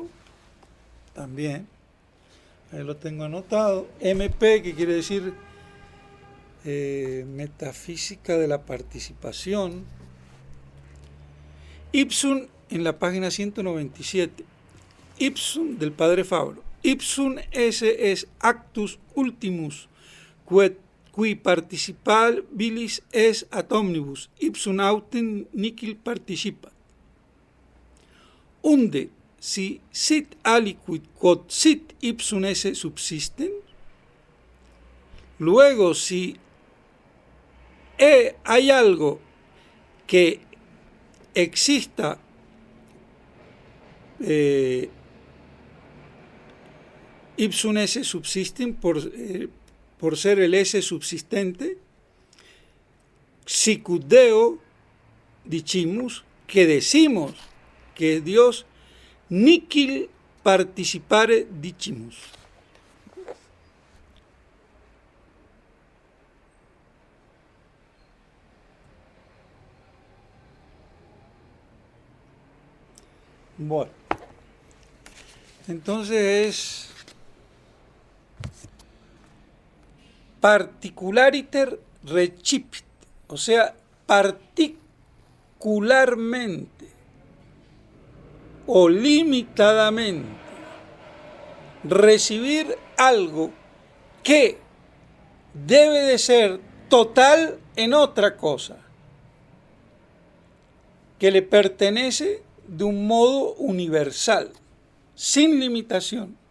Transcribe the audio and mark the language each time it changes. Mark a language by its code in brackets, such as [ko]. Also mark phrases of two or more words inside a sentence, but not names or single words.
[es] También. Ahí lo tengo anotado. MP, que quiere decir Metafísica de la Participación. Ipsum, en la página 197. Ipsum del padre Fabro. [la] Ipsum esse es actus ultimus, qui participabilis es ad omnibus, ipsum autem nihil participat. Unde, si sit aliquid quod sit ipsum esse subsisten, [es] luego si hay algo que exista [la] ipsum esse subsistem, [es] por ser el esse subsistente, [la] sicut Deo dicimus, [es] que decimos que Dios [la] nihil participare dicimus. [es] Bueno, entonces es [la] particulariter recipit, [es] o sea, particularmente o limitadamente recibir algo que debe de ser total en otra cosa, que le pertenece de un modo universal, sin limitación.